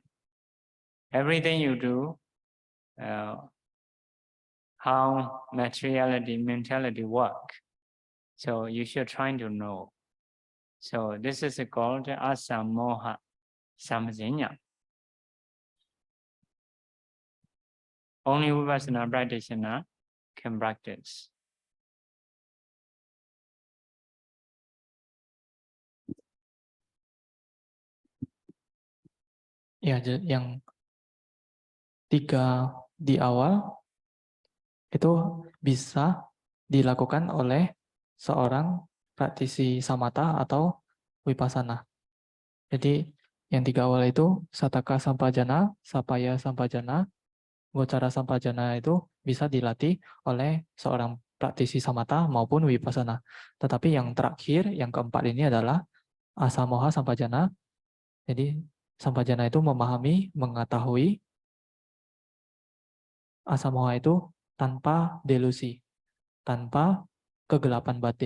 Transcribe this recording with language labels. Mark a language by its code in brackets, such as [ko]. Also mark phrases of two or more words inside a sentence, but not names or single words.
[en] Everything you do, how materiality, mentality work. So you should try to know. So this is called [pi] asamoha samsenya. [en] Only Vipassana practitioner can practice. [id] Ya, yang 3 di awal itu bisa dilakukan oleh seorang praktisi samatha atau vipassana. Jadi yang 3 awal itu [pi] sataka sampajana, sapaya sampajana, gocara sampajana [id] itu bisa dilatih oleh seorang praktisi samatha maupun vipassana. Tetapi yang terakhir, yang keempat ini adalah [pi] asamoha sampajana. [id] Jadi sampajana itu memahami, mengetahui. Asamoha itu tanpa delusi, tanpa kegelapan batin.